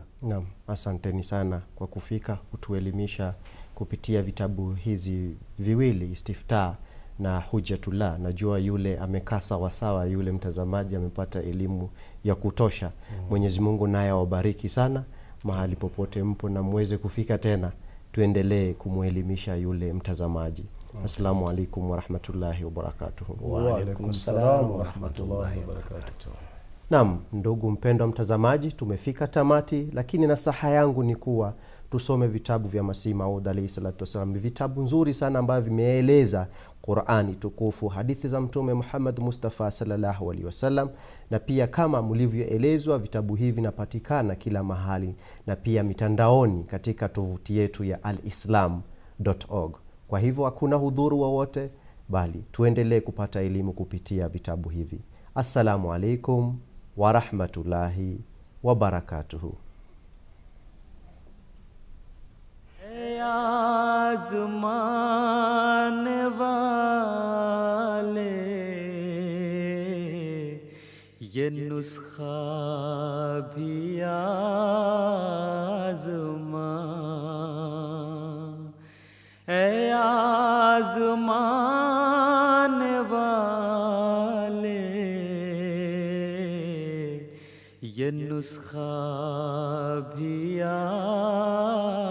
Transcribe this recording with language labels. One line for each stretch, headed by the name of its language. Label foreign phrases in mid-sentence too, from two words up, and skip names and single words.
Swahili: Naam, asanteni sana kwa kufika kutuelimisha kupitia vitabu hizi viwili, Istiftah na Hujjatullah. Najua yule amekaa sawa sawa, yule mtazamaji amepata elimu ya kutosha. Mwenyezi Mungu naye awabariki sana mahali popote mpo, na muweze kufika tena tuendelee kumuelimisha yule mtazamaji.
Arabic: السلام عليكم ورحمة الله وبركاته. وعليكم السلام ورحمة الله وبركاته.
Swahili: Naam, ndugu mpendwa mtazamaji, tumefika tamati, lakini nasaha yangu ni kuwa tusome vitabu vya Masihi Maud
Arabic: عليه الصلاة والسلام.
Swahili: Vitabu nzuri sana ambavyo vimeeleza Qur'ani tukufu, hadithi za Mtume Muhammad Mustafa
Arabic: صلى الله عليه وسلم,
Swahili: na pia kama mlivyoelezwa vitabu hivi vinapatikana kila mahali na pia mitandaoni katika tovuti yetu ya alislam.org. Kwa hivyo hakuna hudhuru wowote, bali tuendelee kupata elimu kupitia vitabu hivi.
Arabic: السلام عليكم ورحمة الله وبركاته.
Hindi: आज़मान वाले ये नुस्खा भी आज़मा, ऐ आज़मान वाले ये नुस्खा भी